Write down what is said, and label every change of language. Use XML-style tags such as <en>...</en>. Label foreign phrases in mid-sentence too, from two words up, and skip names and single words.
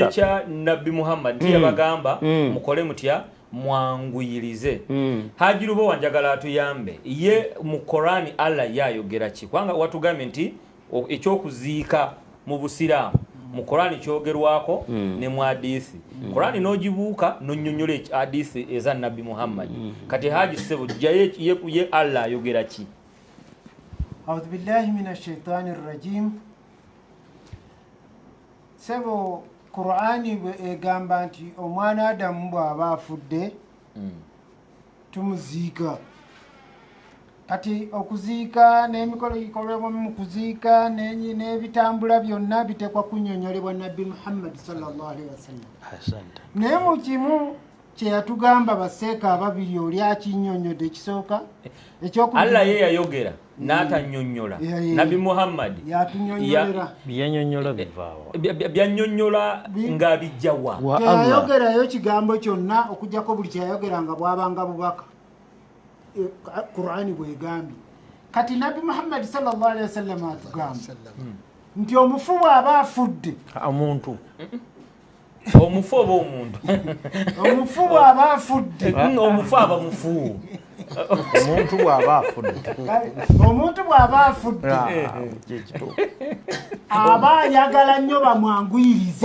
<lg>ekya Nabbi Muhammad yabagamba mukole mutya mwanguyirize Haji Lubowa njagala atuyambe ye mu Qur'ani Allah yayogera ki kwanga watugambye nti ekyokuziika mu busiraamu mu Qur'ani kyogerwako ne mu hadisi Qur'ani nogibuuka nonyonyola hadisi eza Nabbi Muhammad kati Haji Sebo ye Allah ayogera ki</lg> <ar>أعوذ بالله من الشيطان الرجيم</ar> <lg>Sebo Qur'ani egamba nti omwana Adamu bw'aba afudde tumuziika kati okuziika n'emikolo gikolebwa mu kuziika n'ebitambula byonna bitekwa kunnyonnyolebwa Nabbi Muhammad</lg> <ar>صلى الله عليه وسلم</ar> <lg>naye mu kimu kye yatugamba baseeka ababiri oli akinnyonnyodde ekisooka Allah ye yayogera n'atannyonnyola Nabbi Muhammad yatunnyonnyolera byannyonnyola bivaawa byannyonnyola nga bijjawa yayogerayo kigambo kyonna okujjako buli kyeyayogeranga bwabanga bubaka Qur'ani bwegambye kati Nabbi Muhammad</lg> <ar>صلى الله عليه وسلم</ar> <lg>atugamba nti omufu bw'aba afudde omuntu omufu oba omuntu omufu bw'aba afudde omufu aba mufu omuntu bw'aba afudde omuntu bw'aba afudde aba ayagala nnyo bamwanguyirize</lg>